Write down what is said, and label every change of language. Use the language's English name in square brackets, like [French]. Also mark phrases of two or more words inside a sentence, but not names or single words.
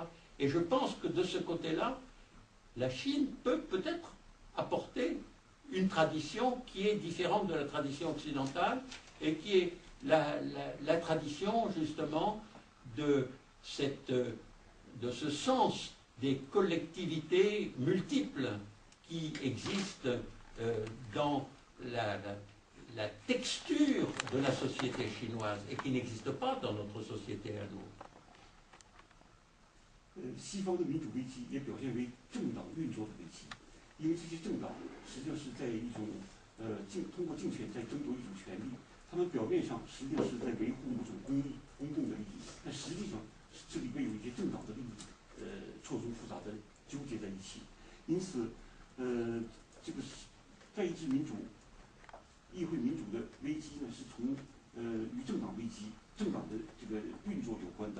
[French] Et je pense que de ce côté-là, la Chine peut peut-être apporter une tradition qui est différente de la tradition occidentale et qui est la tradition justement de ce sens des collectivités multiples qui existent dans la texture de la société chinoise et qui n'existe pas dans notre société à nous. [Chinese] 西方的民主危机也表现为政党运作的危机，因为这些政党实际上是在一种通过竞选在争夺一种权利，他们表面上实际上是在维护某种公共的利益，但实际上这里边有一些政党的利益错综复杂的纠结在一起，因此这个代议制民主、议会民主的危机呢，是从与政党危机、政党的这个运作有关的。